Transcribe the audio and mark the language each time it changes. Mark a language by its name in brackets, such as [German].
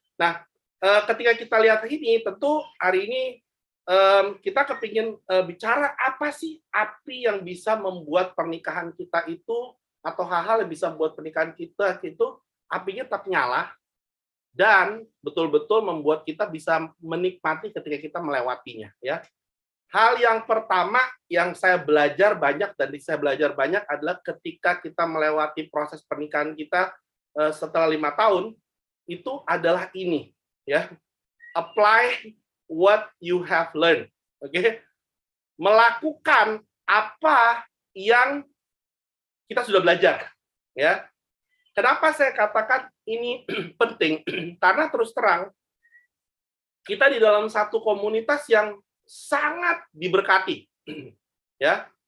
[Indonesian] Nah, ketika kita lihat ini, tentu hari ini kita kepingin bicara apa sih api yang bisa membuat pernikahan kita itu, atau hal-hal yang bisa membuat pernikahan kita itu apinya tetap nyala dan betul-betul membuat kita bisa menikmati ketika kita melewatinya ya. Hal yang pertama yang saya belajar banyak adalah ketika kita melewati proses pernikahan kita setelah 5 tahun, itu adalah ini ya. [English] Apply what you have learned. Oke. [Indonesian] Melakukan apa yang kita sudah belajar ya. Kenapa saya katakan ini penting? Karena terus terang kita di dalam satu komunitas yang sangat diberkati. Ya.